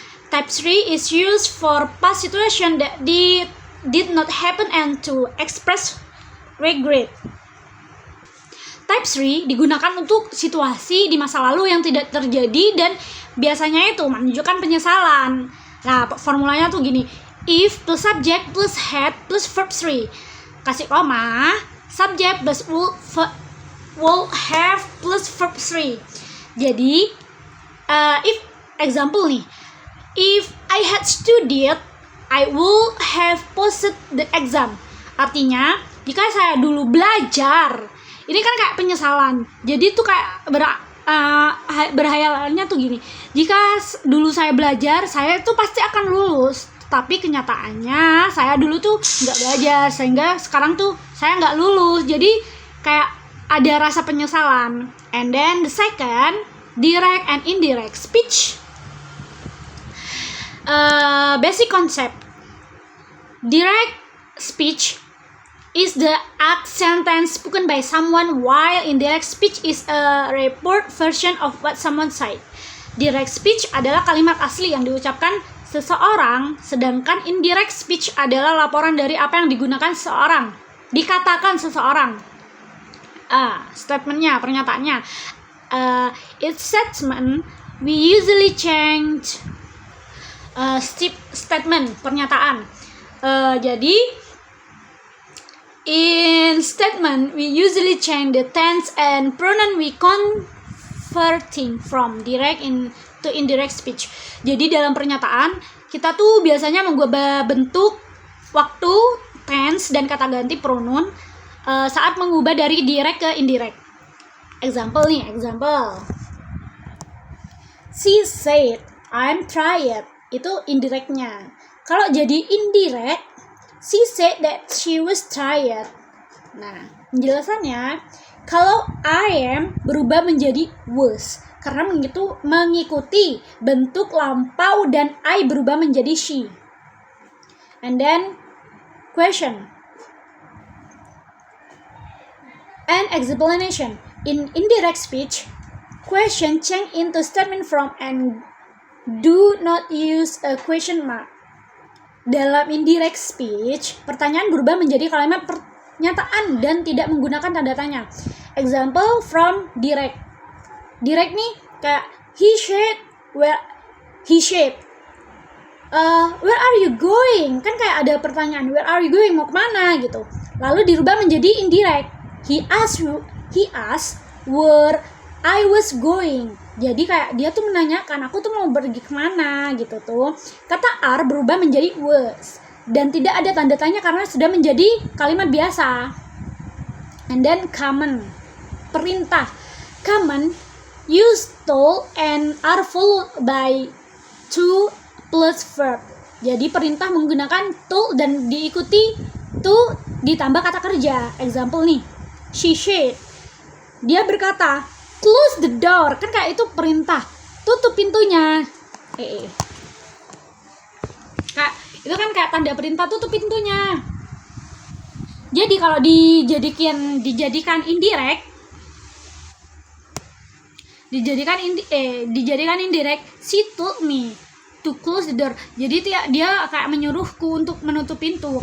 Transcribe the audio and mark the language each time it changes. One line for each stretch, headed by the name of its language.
English: Type 3 is used for past situation that did not happen and to express regret.
Indonesian: Type 3 digunakan untuk situasi di masa lalu yang tidak terjadi dan biasanya itu menunjukkan penyesalan. Nah, formulanya tuh gini,
English: if plus subject plus had plus verb 3.
Indonesian: Kasih koma,
English: subject plus will have plus verb 3. Jadi, if example nih, if I had studied, I would have passed the exam.
Indonesian: Artinya, jika saya dulu belajar, ini kan kayak penyesalan. Jadi tuh kayak berhayalannya tuh gini. Jika dulu saya belajar, saya tuh pasti akan lulus. Tapi kenyataannya, saya dulu tuh nggak belajar, sehingga sekarang tuh saya nggak lulus. Jadi kayak ada rasa penyesalan.
English: And then the second, direct and indirect speech. Basic concept. Direct speech is the act sentence spoken by someone, while indirect speech is a report version of what someone said.
Indonesian: Direct speech adalah kalimat asli yang diucapkan seseorang, sedangkan indirect speech adalah laporan dari apa yang digunakan seseorang, dikatakan seseorang. Statementnya, pernyataannya.
English: Its statement, we usually change statement,
Indonesian: pernyataan.
English: Jadi in statement we usually change the tense and pronoun we converting from direct to indirect speech.
Indonesian: Jadi dalam pernyataan kita tuh biasanya mengubah bentuk, waktu, tense dan kata ganti pronoun saat mengubah dari direct ke indirect.
English: Example. She said, I'm tired.
Indonesian: Itu indirectnya. Kalau jadi indirect,
English: she said that she was tired. Nah,
Indonesian: Penjelasannya, kalau I am berubah menjadi was karena mengikuti bentuk lampau dan I berubah menjadi she.
English: And then question and explanation. In indirect speech, question change into statement from and do not use a question mark.
Indonesian: Dalam indirect speech, pertanyaan berubah menjadi kalimat pernyataan dan tidak menggunakan tanda tanya.
English: Example from direct. Direct
Indonesian: nih kayak
English: he said where are you going?
Indonesian: Kan kayak ada pertanyaan,
English: where are you going?
Indonesian: Mau kemana gitu. Lalu dirubah menjadi indirect.
English: He asked where I was going.
Indonesian: Jadi kayak dia tuh menanyakan aku tuh mau pergi kemana gitu tuh. Kata are berubah menjadi was dan tidak ada tanda tanya karena sudah menjadi kalimat biasa.
English: And then command,
Indonesian: perintah.
English: Command, use told and are followed by to plus verb.
Indonesian: Jadi perintah menggunakan to dan diikuti to ditambah kata kerja.
English: Example nih, she said,
Indonesian: dia berkata,
English: close the door.
Indonesian: Kan kayak itu perintah, tutup pintunya. Kak, itu kan kayak tanda perintah tutup pintunya. Jadi kalau dijadikan
English: indirect, she told me to close the door.
Indonesian: Jadi dia kayak menyuruhku untuk menutup pintu.